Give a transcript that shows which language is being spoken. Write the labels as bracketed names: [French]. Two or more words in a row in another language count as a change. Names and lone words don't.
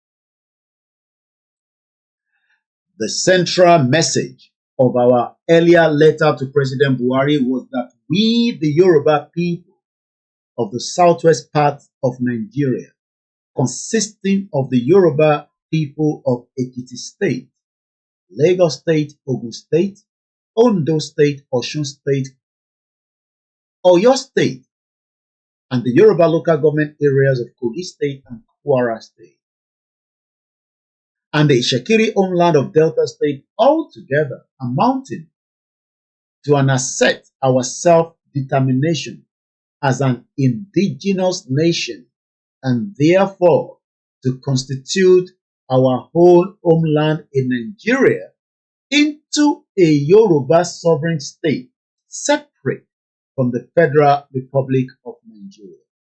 [English] The central message of our earlier letter to President Buhari was that we, the Yoruba people of the southwest part of Nigeria, consisting of the Yoruba people of Ekiti State, Lagos State, Ogun State, Ondo State, Osun State, Oyo State, and the Yoruba local government areas of Kogi State and Kwara State, and the Ishekiri homeland of Delta State, all together amounting to an assert our self-determination as an indigenous nation, and therefore to constitute our whole homeland in Nigeria into a Yoruba sovereign state separate from the Federal Republic of Nigeria.